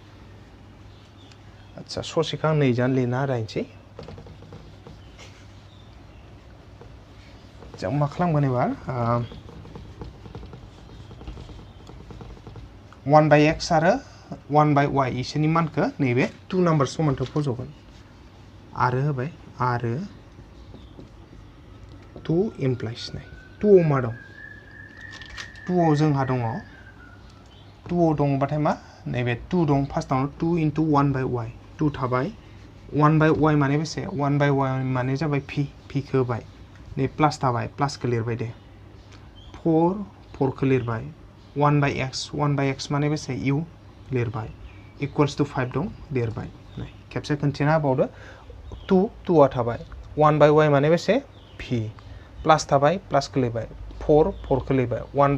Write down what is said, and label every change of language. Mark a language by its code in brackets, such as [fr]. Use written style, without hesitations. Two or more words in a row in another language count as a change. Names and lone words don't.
[brx] आच्छा ससेखौ आं नैजान लिरना रायनोसै जों मा खालामगोन एबार 1/x आरो 1 by y इसोरनि मानखौ नैबे 2 नाम्बार समानथो फज'गोन आरो होबाय आरो 2 implies नाय 2 आव मा दं 2 आव जोंहा दङ 2 आव दंबाथाय मा नैबे 2 दं फार्स्टआवनो 2 into 1 by y 2 थाबाय 1 by y माने बेसे 1 by y माने जाबाय p p खौ होबाय नै प्लास थाबाय प्लासखौ लिरबाय दे 4 खौ लिरबाय 1 by x माने बेसे u लिरबाय [en] equals to [brx] 5 दं लिरबाय नै खेबसे खोन्थिना होबावदो 2 आ थाबाय 1 by y माने बेसे p प्लास थाबाय प्लासखौ लिरबाय 4 खौ लिरबाय 1